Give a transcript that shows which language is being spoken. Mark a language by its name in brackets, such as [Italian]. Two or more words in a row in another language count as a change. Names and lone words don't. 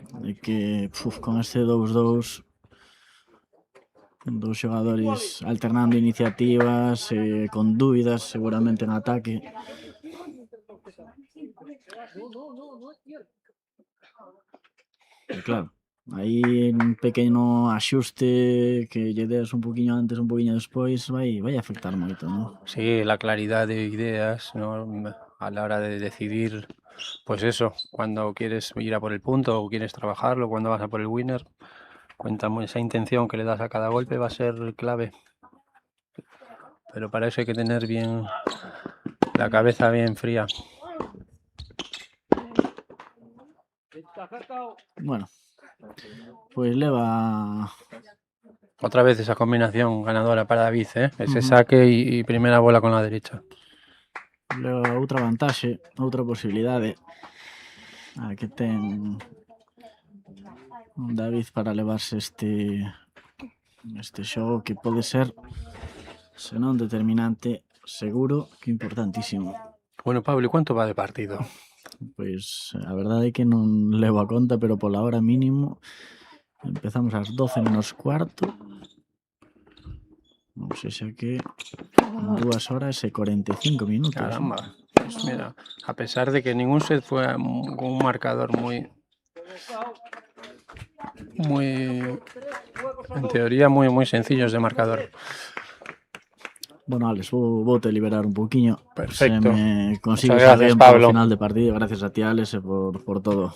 [Galician] E que con este 2-2, dos xogadores alternando iniciativas, con dúbidas seguramente en ataque. E claro, aí un pequeno axuste que lle des un poquinho antes, un poquinho despois, vai afectar moito, ¿no? [Spanish] Sí, la claridad de ideas, ¿no? A la hora de decidir, pues eso, cuando quieres ir a por el punto o quieres trabajarlo, cuando vas a por el winner, cuéntame esa intención que le das a cada golpe va a ser clave. Pero para eso hay que tener bien la cabeza bien fría. [Galician] Bueno, pues leva [Spanish] otra vez esa combinación ganadora para David, ese saque y primera bola con la derecha. [Galician] Leva outra vantaxe, outra posibilidade a que ten David para levarse este xogo que pode ser, se non determinante, seguro que importantísimo. [Spanish] Bueno, Pablo, ¿cuánto va de partido? [Galician] Pois a verdade é que non levo a conta, pero pola hora mínimo empezamos ás 12 menos cuarto. Non sei xa que 2 horas e 45 minutos. [Spanish] Caramba, pues mira, a pesar de que ningún set fue con un marcador muy, en teoría muy sencillos de marcador. [Galician] Bueno, Alex, vou te liberar un poquinho. [Spanish] Perfecto. [Galician] Se me consigues [Spanish] gracias, bien Pablo. por final de partido. Gracias a ti, Alex, por todo.